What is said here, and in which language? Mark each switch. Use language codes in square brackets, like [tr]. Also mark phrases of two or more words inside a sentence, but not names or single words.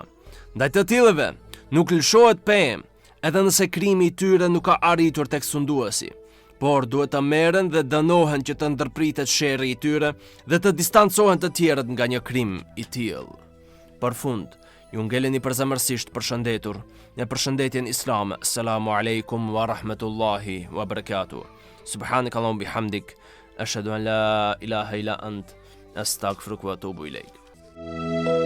[sq] Ndaj të tillëve nuk lëshohet pemë, edhe nëse krimi i tyre nuk ka arritur tek sunduesi, por duhet të merren dhe dënohen që të ndërpritet sherrri i tyre dhe të distancohen të tjerët nga një krim i tillë. Për fund, Ju ngeleni përzemërsisht përshëndetur në përshëndetjen islame. [ar] السلام عليكم ورحمة الله وبركاته. سبحانك اللهم بحمدك أشهد أن لا إله إلا أنت أستغفرك وأتوب إليك.